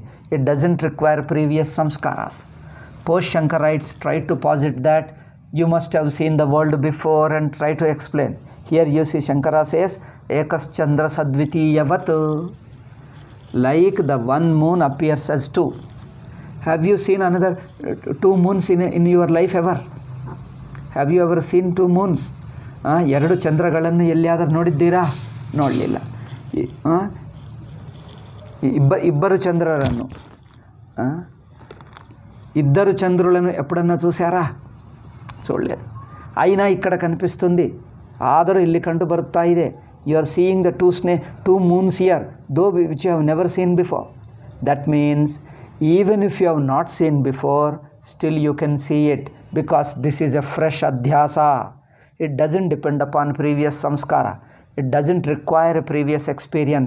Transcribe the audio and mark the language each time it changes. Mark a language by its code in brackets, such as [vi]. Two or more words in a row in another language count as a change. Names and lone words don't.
[en] It doesn't require previous samskaras. Post-Shankarites try to posit that you must have seen the world before and try to explain. Here you see Shankara says, [sa] एकश् चन्द्र सद्वितीयवत्. [en] Like the one moon appears as two. Have you seen another two moons in your life ever? Have you ever seen two moons? [kn] ಎರಡು ಚಂದ್ರಗಳನ್ನು ಎಲ್ಲಿಯಾದರೂ ನೋಡಿದ್ದೀರಾ? ನೋಡಲಿಲ್ಲ. [te] ఇద్దరు చంద్రులను ఇద్దరు చంద్రులను ఎప్పుడన్నా చూసారా? చూడలేదు. అయినా ఇక్కడ కనిపిస్తుంది, [kn] ఆದರೂ ಇಲ್ಲಿ ಕಂಡು ಬರ್ತಾ ಇದೆ. [en] You are seeing the two moons here, though which you have never seen before. That means even if you have not seen before, still you can see it, because this is a fresh adhyasa. It doesn't depend upon previous samskara. It doesn't require a previous experience.